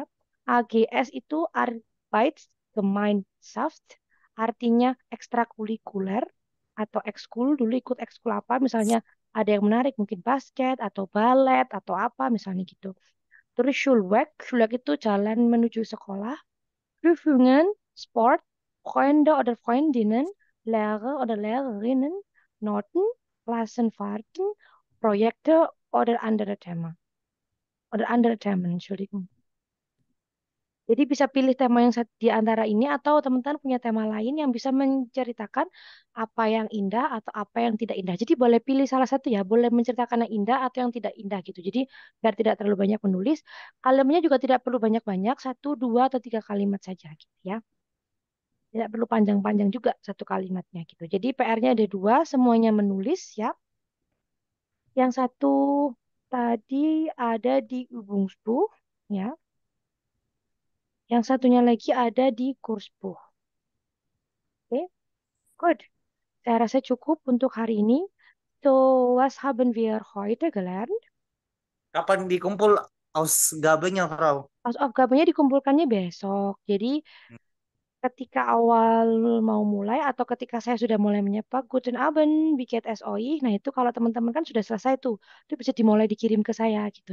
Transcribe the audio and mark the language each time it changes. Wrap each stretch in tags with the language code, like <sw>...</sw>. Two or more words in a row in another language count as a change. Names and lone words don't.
<id>AGS itu Arbeitsgemeinschaft, artinya ekstrakurikuler atau ekskul. Dulu ikut ekskul apa? Misalnya ada yang menarik, mungkin basket atau balet atau apa misalnya gitu. Terus Schulweg, Schulweg itu jalan menuju sekolah.</id> <de>Prüfungen, Sport, Freunde oder Freundinnen, Lehrer oder Lehrerinnen, Noten, Klassenfahrten, Projekte oder andere Themen. Oder andere Themen, Entschuldigung.</de> <id>Jadi bisa pilih tema yang di antara ini atau teman-teman punya tema lain yang bisa menceritakan apa yang indah atau apa yang tidak indah. Jadi boleh pilih salah satu ya, boleh menceritakan yang indah atau yang tidak indah gitu. Jadi biar tidak terlalu banyak menulis, kalimatnya juga tidak perlu banyak-banyak, 1, 2, atau 3 kalimat saja gitu ya. Tidak perlu panjang-panjang juga satu kalimatnya gitu. Jadi PR-nya ada 2, semuanya menulis ya. Yang satu tadi ada di Übungsbuch ya. Yang satunya lagi ada di Kursbuch. Oke, good. Saya rasa cukup untuk hari ini.</id> <de>So, was haben wir heute gelernt?</de> <id>Kapan dikumpul Ausgabennya, Frau? Aufgabennya dikumpulkannya besok. Jadi ketika awal mau mulai atau ketika saya sudah mulai menyapa</id> <de>Guten Abend,</de> <id>Biket SOI, nah itu kalau teman-teman kan sudah selesai tuh, itu bisa dimulai dikirim ke saya gitu.</id>